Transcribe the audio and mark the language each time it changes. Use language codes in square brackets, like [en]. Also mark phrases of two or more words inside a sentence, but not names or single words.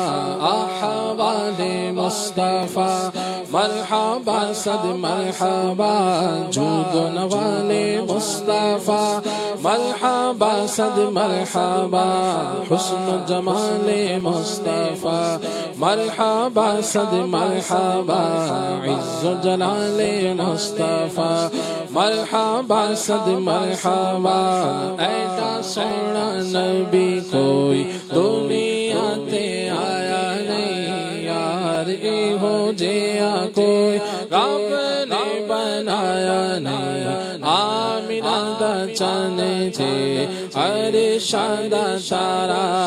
[ur] احوال مصطفیٰ مرحبا صد مرحبا، جود و نوال مصطفیٰ مرحبا صد مرحبا، حسن و جمال مصطفیٰ مرحبا صد مرحبا، عز و جلال مصطفیٰ مرحبا صد مرحبا. [pa] ایسا سونا نبی کوئی دنیا تے آیا نہیں یار، ہو جیا کوئی رب نے بنایا نہیں، آمینہ دا چانے تھے عرشاں دا تارا،